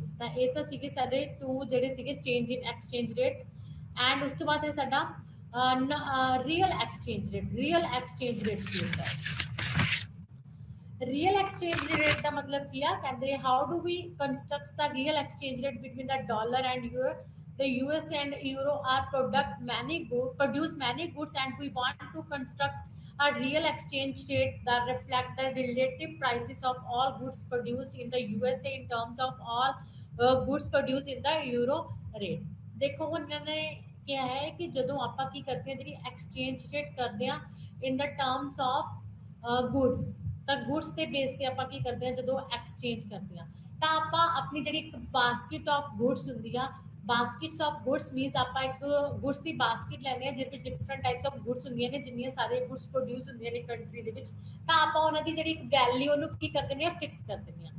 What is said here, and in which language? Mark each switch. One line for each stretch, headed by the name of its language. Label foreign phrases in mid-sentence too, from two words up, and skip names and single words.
Punjabi: ਤਾਂ ਇਹ ਤਾਂ ਸੀਗੇ ਸਾਡੇ ਟੂ ਜਿਹੜੇ ਸੀਗੇ
English: change in exchange rate, and
Punjabi: ਉਸ ਤੋਂ ਬਾਅਦ ਹੈ ਸਾਡਾ
English: real exchange rate. real exchange rate
Punjabi: ਕੀ ਹੁੰਦਾ ਹੈ?
English: real exchange rate
Punjabi: ਦਾ ਮਤਲਬ ਕੀ ਆ, ਕਹਿੰਦੇ
English: how do we construct the real exchange rate between the dollar and euro. The US and Euro are produce many goods, and we want to construct a real exchange rate that reflect the relative prices of all goods produced in the USA in terms of all goods produced in the Euro rate।
Hindi: देखो उन्होंने क्या है कि
Punjabi: ਜਦੋਂ ਆਪਾਂ ਕੀ ਕਰਦੇ ਹਾਂ ਜਿਹੜੀ
English: exchange rate
Punjabi: ਕਰਦੇ ਹਾਂ
English: in the terms of goods,
Punjabi: ਤਾਂ ਗੁੱਡਸ ਦੇ ਬੇਸ ਤੇ ਆਪਾਂ ਕੀ ਕਰਦੇ ਹਾਂ ਜਦੋਂ ਐਕਸਚੇਂਜ ਕਰਦੇ ਹਾਂ ਤਾਂ ਆਪਾਂ ਆਪਣੀ ਜਿਹੜੀ ਇੱਕ
English: basket of goods
Punjabi: ਹੁੰਦੀ ਆ,
English: baskets of goods means
Punjabi: ਆਪਾਂ ਇੱਕ ਗੁੱਡਸ ਦੀ ਬਾਸਕਟ ਲੈਂਦੇ ਹਾਂ ਜਿਹਦੇ ਵਿੱਚ
English: different types of goods
Punjabi: ਹੁੰਦੀਆਂ ਨੇ, ਜਿੰਨੀਆਂ ਸਾਰੇ
English: goods produce
Punjabi: ਹੁੰਦੀਆਂ ਨੇ ਕੰਟਰੀ ਦੇ ਵਿੱਚ, ਤਾਂ ਆਪਾਂ ਉਹਨਾਂ ਦੀ ਜਿਹੜੀ ਵੈਲਿਊ ਉਹਨੂੰ ਕੀ ਕਰ ਦਿੰਦੇ ਹਾਂ ਫਿਕਸ ਕਰ ਦਿੰਦੇ ਹਾਂ।